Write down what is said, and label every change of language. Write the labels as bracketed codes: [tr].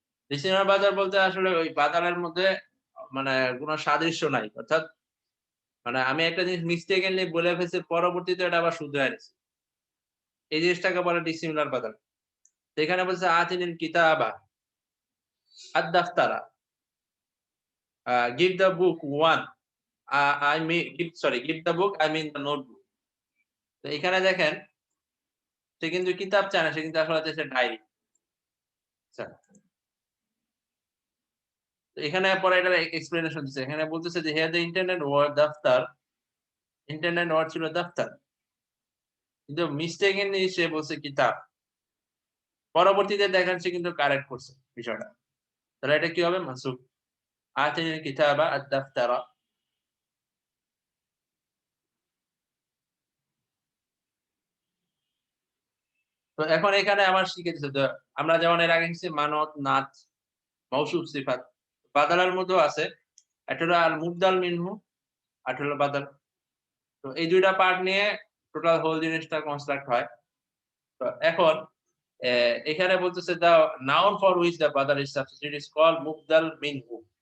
[bn] Dissimilar Badal বলতে আসলে ওই বাদালের মধ্যে মানে কোনো সাদৃশ্য নাই। অর্থাৎ মানে আমি একটা জিনিস মিস্টেকেনলি বলে ফেলছি, পরবর্তীতে এটা আবার শুধরায় নিছি। এই জিনিসটাকে বলে ডিসিমিলার বাদাল। তো এখানে বলছে [ar] আতিনিল কিতাবা আদ-দাফতারা [en] give the book one I mean give the book I mean the notebook. [bn] তো এখানে দেখেন সে কিন্তু কিতাব চায় না, সে কিন্তু আসলে চাইছে ডায়েরি। আচ্ছা। তো এখানে পরে এটার এক্সপ্লেনেশন দিচ্ছে। এখানে বলতেছে যে [en] here the intended word daftar, [bn] intended word ছিল দাফতার। কিন্তু মিস্টেকেনলি সে বলছে কিতাব। পরবর্তীতে দেখেন সে কিন্তু কারেক্ট করছে বিষয়টা। তাহলে এটা কি হবে? মানসুব। [ar] আতিনিল কিতাবা আদ-দাফতারা। [bn] তো এখন এখানে আমার শিখে দিছে যে আমরা যেমন এর আগে শিখছি মানত, নাত, মওসুফ, সিফাত। বাদালার মধ্যেও আছে। একটা হলো আল মুবদাল মিনহু, আরেকটা হলো বাদাল। তো এই ২ টা পার্ট নিয়ে টোটাল হোল জিনিসটা কনস্ট্রাক্ট হয়। তো এখন এখানে বলতেছে [en] the noun for which the badal is substituted is called মুবদাল মিনহু।